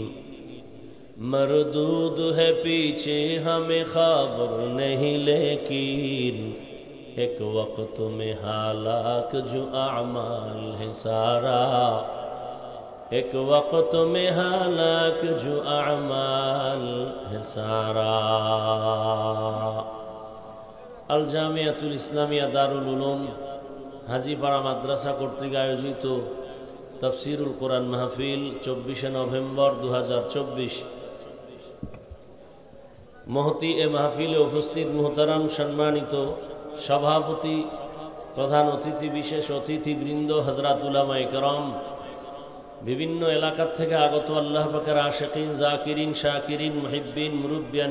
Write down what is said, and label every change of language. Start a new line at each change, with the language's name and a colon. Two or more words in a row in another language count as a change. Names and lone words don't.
Urdu: مردود ہے پیچھے ہمیں خبر نہیں لیکن ایک وقت میں ہلاک جو اعمال ہے سارا ایک وقت میں ہلاک جو اعمال ہے سارا
Bangla: الجامعۃ الاسلامیہ দারুল-উলুম হাজীপাড়া মাদ্রাসা কর্তৃক আয়োজিত তাফসীরুল কোরআন মাহফিল 24 নভেম্বর 2024 মহতি এ মাহফিলে উপস্থিত মুহতারাম সম্মানিত সভাপতি প্রধান অতিথি বিশেষ অতিথিবৃন্দ হযরত উলামায়ে কেরাম বিভিন্ন এলাকা থেকে আগত আল্লাহ পাকের আশিকিন জাকিরিন শাকিরিন মুহিব্বিন মুরব্বিয়ান